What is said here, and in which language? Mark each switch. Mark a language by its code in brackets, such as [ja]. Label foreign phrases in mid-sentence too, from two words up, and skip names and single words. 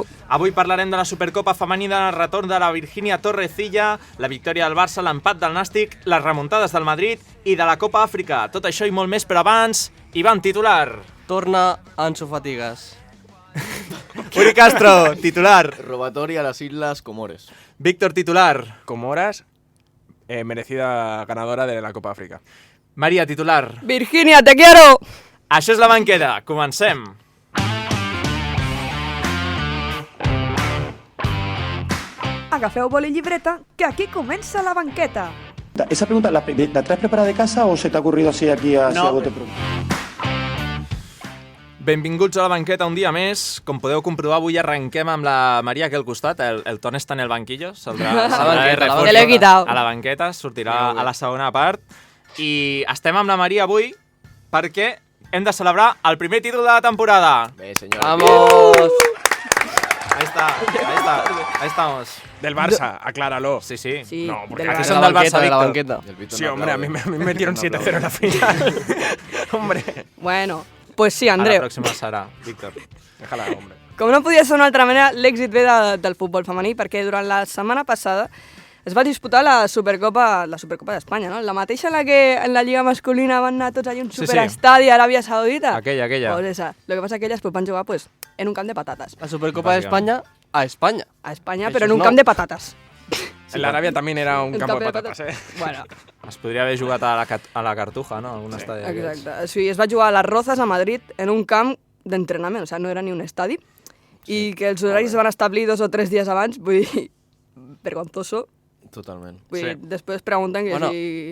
[ca] Avui parlarem de la Supercopa femenina, el retorn de la Virginia Torrecilla, la victòria del Barça, l'empat del Nàstic, les remuntades del Madrid i de la Copa Àfrica. Tot això i molt més, però abans, Ivan, titular. Torna Ansu Fatigas. Uri Castro, titular. [es] Robatoria a las Islas Comores. [ca] Víctor, titular. [es] Comoras, merecida ganadora de la Copa África. [ca] Maria, titular. [es] Virginia, te quiero! [ca] Això és La Banqueta. Comencem. Agafeu boli i llibreta, que aquí comença La Banqueta. [es] ¿Esa pregunta la traes preparada de casa o se te ha ocurrido así aquí a bote pronto? [ca] Benvinguts a La Banqueta un dia més. Com podeu comprovar, avui arrenquem amb la Maria aquí al costat. El Ton està en el banquillo. Te l'he quitat. A La Banqueta, sortirà a la segona part. I estem amb la Maria avui perquè hem de celebrar el primer títol de la temporada. Bé, [es] señor. ¡Vamos! Ahí estamos. Del Barça, acláralo. Sí. Sí, No, porque del aquí Barça. son del Barça, de la Víctor. banqueta. Sí, hombre, a mí me metieron 7-0 en la final. Hombre. Bueno, pues sí, [ca] A la Andreu. pròxima serà, Víctor. [es] Déjala, hombre. [ca] Com no podia ser d'una altra manera, l'èxit ve del futbol femení, perquè durant la setmana passada es va disputar la Supercopa d'Espanya, no? La mateixa en la que en la Lliga masculina van anar tots allà a un Sí, sí. superestadi a Aràbia Saudita. Aquella. [es] Pues esa. Lo que pasa es que ellas pues, [ca] van jugar [es] pues, en un camp de patatas. La Supercopa de España a España. A España, Eso pero en es un no. camp de patatas. En la Arabia también era un El campo de camp patatas, ¿eh? Bueno, [ca] Es podria haver jugat a la Cartuja, no? Algun estadi d'aquests. exacte. O sigui, es va jugar a les Rozas, a Madrid, en un camp d'entrenament, o sigui, no era ni un estadi, i que els horaris es van establir 2 o 3 dies abans, vull dir, vergonzoso. Totalment. Vull dir, després pregunten que [es] Bueno. [ca] si...